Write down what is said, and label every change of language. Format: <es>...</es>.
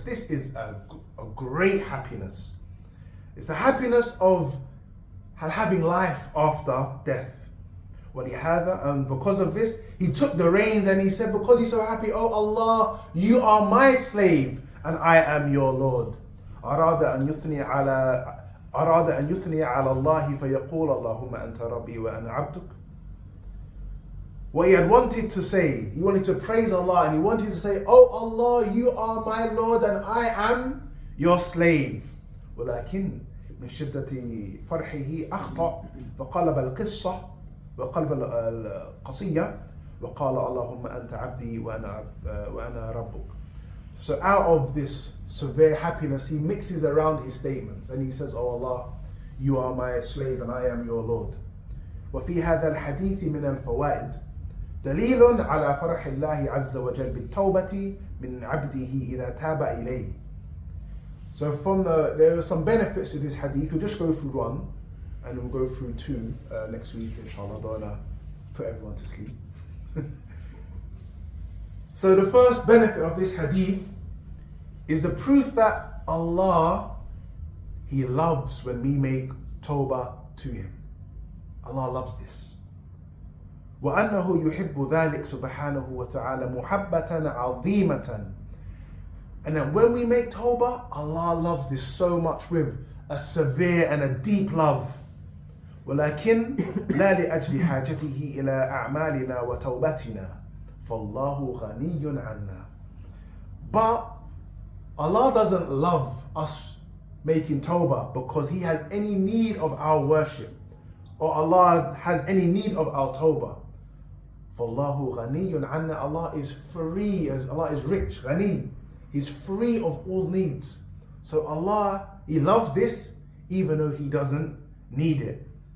<en>This is a great happiness. It's the happiness of having life after death.</en> <ar>وَلِهَذَا,</ar> <en>and because of this, he took the reins and he said, because he's so happy, oh Allah, you are my slave and I am your Lord.</en> <ar>أراد أن يثني على الله فيقول اللهم أنت ربي وأنا عبدك.</ar> <en>What he had wanted to say, he wanted to praise Allah and he wanted to say, oh Allah, you are my Lord and I am your slave.</en> <ar>ولكن من شدة فرحه أخطأ فقلب القصة وقلب القصية وقال اللهم أنت عبدي وأنا ربك.</ar> <en>So out of this severe happiness, he mixes around his statements and he says, oh Allah, you are my slave and I am your Lord.</en> <ar>وفي هذا الحديث من الفوائد دليل على فرح الله عز وجل بالتوبة من عبده إذا تاب إليه.</ar> <en>So there are some benefits to this hadith. We'll just go through one and we'll go through two next week, inshallah. Don't want to put everyone to sleep. So the first benefit of this hadith is the proof that Allah, He loves when we make tawbah to Him. Allah loves this.</en> <ar>وأنه يحب ذلك سبحانه وتعالى محبة عظيمة.</ar> <en>And then when we make tawbah, Allah loves this so much with a severe and a deep love.</en> <ar>ولكن لا لأجل حاجته إلى أعمالنا وتوبتنا فالله غني عنا.</ar> <en>But Allah doesn't love us making tawbah because He has any need of our worship, or Allah has any need of our tawbah.</en> <ar>فَاللَّهُ غَنِيٌّ عَنَّا,</ar> <en>Allah is free, as Allah is rich, ghani. He's free of all needs. So Allah, He loves this even though He doesn't need it.</en>